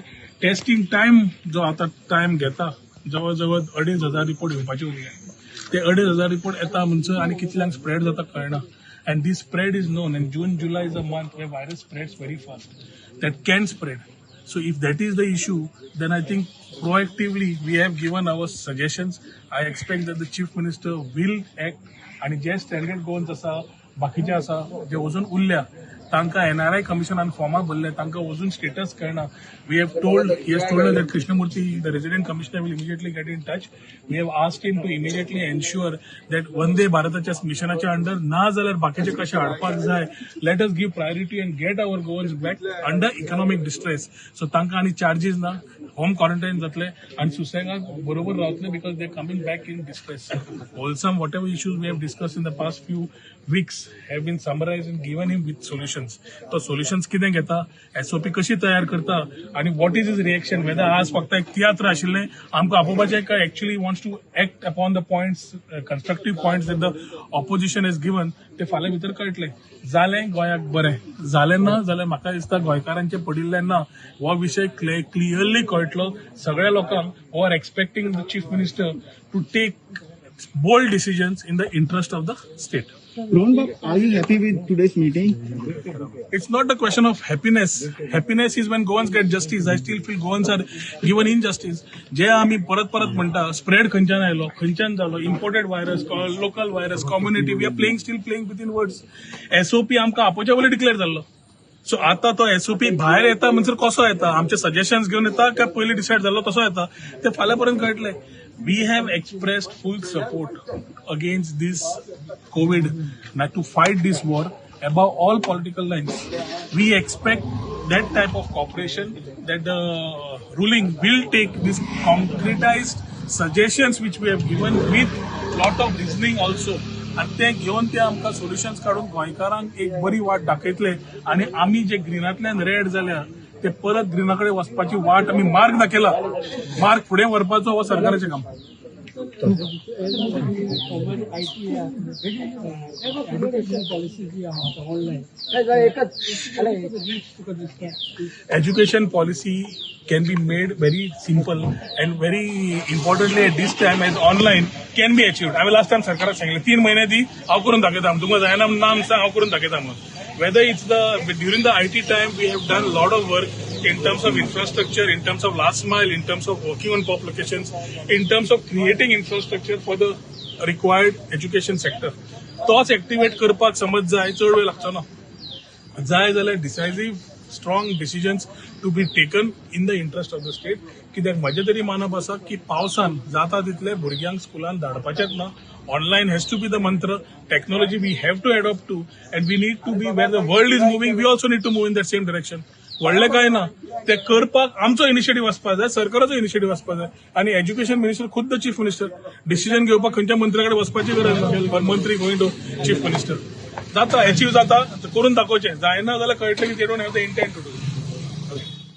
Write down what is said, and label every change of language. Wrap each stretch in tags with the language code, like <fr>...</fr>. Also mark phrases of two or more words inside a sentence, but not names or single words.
<en>testing time</en> <kok>जो आता टायम घेता जवळ जवळ 2,500 रिपोर्ट येवपाचे उरले, ते 2,500 रिपोर्ट येता म्हणसर आनी कितल्यांक स्प्रेड जाता कळना.</kok> <en>And this spread is known, and June, July is a month where virus spreads very fast. That can spread. So if that is the issue, then I think proactively we have given our suggestions. I expect that the Chief Minister will act.</en> <kok>आणि जे</kok> <en>stranded Goans</en> <kok>आसा बाकीचे आसा जे अजून उरल्या तांकां NRI कमिशनान फॉर्मां भरले तांकां अजून स्टेटस कळना.</kok> <en>We have told, he has told that Krishnamurthy the resident commissioner will immediately get in touch. We have asked him to immediately ensure that</en> <kok>वंदे भारताच्या मिशनाच्या अंडर ना जाल्यार बाकीचे कशे हाडपाक जाय.</kok> <en>Let us give priority and get our Goans back under economic distress.</en> <kok>सो तांकां आनी चार्जीस ना,</kok> <en>home quarantine</en> <kok>जातले आणि सुसेगाद बरोबर रावतले</kok> <en>because they coming back in distress. wholesome whatever issues we have discuss in the past few weeks have been summarized and given him with solutions. तो solutions</en> <kok>कितें घेता, SOP कशी तयार करता आणि</kok> <en>what is his reaction, whether</en> <kok>आज फक्त एक तियात्र आशिल्लें आमकां आपोवपाचें काय</kok> <en>actually wants to act upon the points, constructive points that the opposition has given,</en> <kok>ते फाल्यां भितर कळटलें. जालें गोंयाक बरें, जालें ना जाल्यार म्हाका दिसता गोंयकारांचे पडिल्लें ना हो विशय क्लियरली कळटलो सगळ्या लोकांक</kok> <en>who are expecting the chief minister to take bold decisions in the interest of the state. Rohan Bab, are you happy with today's meeting? It's not a question of happiness. Happiness is when Goans get justice. I still feel Goans are given injustice.</en> <kok>जे आम्ही परत म्हणटा स्प्रेड खंयच्यान आयलो, खंयच्यान जालो,</kok> <en>imported virus, local virus,</en> <kok>कम्युनिटी,</kok> <en>We are still playing within words.</en> <kok>SOP आमकां आपोवच्या पयलीं डिक्लेअर जाल्लो. सो आता तो SOP भायर येता म्हणसर कसो येता, आमचे सजेशन्स घेवन येता काय पयलीं डिसायड जाल्लो तसो येता, ते फाल्यां पर्यंत कळटलें.</kok> <en>We have expressed full support against this COVID, not to fight this war above all political lines. We expect that type of cooperation, that the ruling will take these concretized suggestions which we have given with lot of reasoning also.</en> <kok>आणि ते घेऊन ते आमकां सोल्युशन्स काढून गोंयकारांक एक बरी वाट दाखयतले आणि आमी जे ग्रीनांतल्यान रेड जाल्या ते परत ग्रीनाकडे वचपाची वाट आमी मार्ग दाखयला. मार्ग फुडें व्हरपाचो हो सरकाराचें काम.</kok> <en>Education policy can be made very simple and very importantly at this time as online can be achieved. I will last time</en> <kok>सरकाराक सांगिल्लें 3 महिने दी हांव करून दाखयता, तुमकां जायना नाम सांग हांव करून दाखयता म्हणून.</kok> <en>Whether it's during the IT time, we have done a lot of work in terms of infrastructure, in terms of last mile, in terms of working on pop locations, in terms of creating infrastructure for the required education sector.</en> <kok>तोच एक्टिवेट करपाक समज जाय चड वेळ लागचो ना. जाय जाल्यार</kok> <en>decisive strong decisions to be taken in the interest of the state.</en> <kok>कित्याक म्हजें तरी मानप आसा की पावसान जाता तितले भुरग्यांक स्कुलान धाडपाचेच ना.</kok> <en>Online has to be the mantra. Technology we have to adopt to and we need to be where the world is moving. We also need to move in that same direction.</en> <kok>व्हडलें काय ना ते करपाक आमचो इनिशिएटीव्ह आसपाक जाय, सरकाराचो इनिशिएटीव्ह आसपाक जाय. आणि</kok> <en>education minister</en> <kok>खुद्द</kok> <en>chief minister</en> <kok>डिसिजन घेवपाक खंयच्या मंत्र्याकडे वचपाची गरज ना. मंत्री</kok> <en>going to chief minister.</en> <kok>जाता अचीव जाता करून दाखोवचें. जायना जाल्यार कळटलें की</kok> <en>they don't have the intent to do.</en>